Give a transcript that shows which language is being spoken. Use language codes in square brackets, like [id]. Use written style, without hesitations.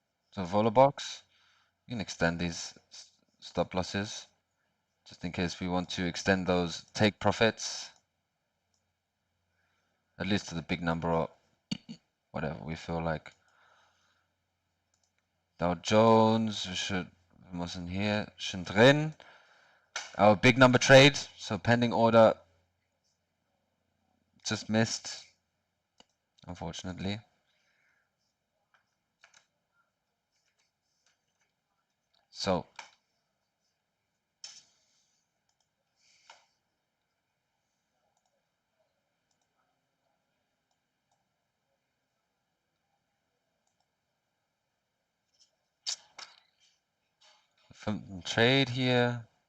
[en] So vola box. You can extend these stop losses. just in case we want to extend those take profits, at least to the big number or whatever we feel like. [de] Dow Jones, wir müssen hier schon drin. [en] Our big number trade, so pending order just missed, unfortunately. [de] So fünften Trade hier.